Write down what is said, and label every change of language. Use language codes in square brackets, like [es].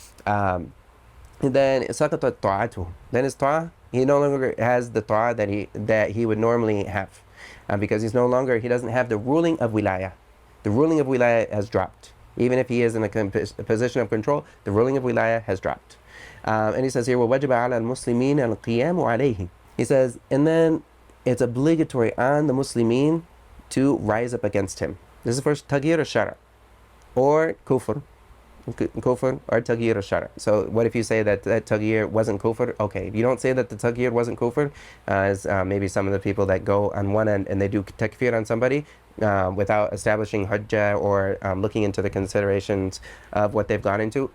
[en] Then [ar] saqatat ta'atuh. [en] Then his ta'a, he no longer has the ta'a that he would normally have, because he doesn't have the ruling of wilayah. The ruling of wilayah has dropped. Even if he is in a position of control, the ruling of wilayah has dropped. [ar] And he says here, وَوَجَبَ عَلَى الْمُسْلِمِينَ الْقِيَامُ عَلَيْهِ. [en] He says, and then it's obligatory on the Muslimin to rise up against him. This is first taghyir al-shara, or kufr or taghyir al-shara. So what if you say that taghyir wasn't kufr? Okay, if you don't say that the taghyir wasn't kufr, as maybe some of the people that go on one end and they do takfir on somebody without establishing hujjah or looking into the considerations of what they've gone into.